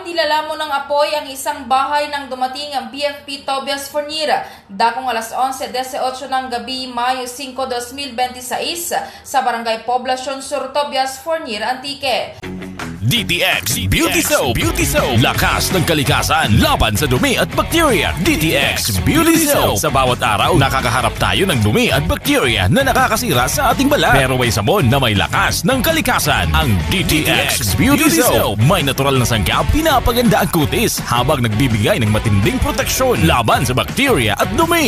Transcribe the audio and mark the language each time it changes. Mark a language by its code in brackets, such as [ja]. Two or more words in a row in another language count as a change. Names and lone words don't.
[tl] Nilalamon ng apoy ang isang bahay nang dumating ang BFP Tobias Fornira dakong alas 11:18 ng gabi, Mayo 5, 2026 sa Barangay Poblacion Sur, Tobias Fornira, Antique. DTX Beauty Soap. Lakas ng kalikasan laban sa dumi at bakterya. DTX Beauty Soap. Sa bawat araw, nakakaharap tayo ng dumi at bakterya na nakakasira sa ating balat. Pero may sabon na may lakas ng kalikasan. Ang DTX Beauty Soap. May natural na sangkap, pinapaganda ang kutis habang nagbibigay ng matinding proteksyon laban sa bakterya at dumi.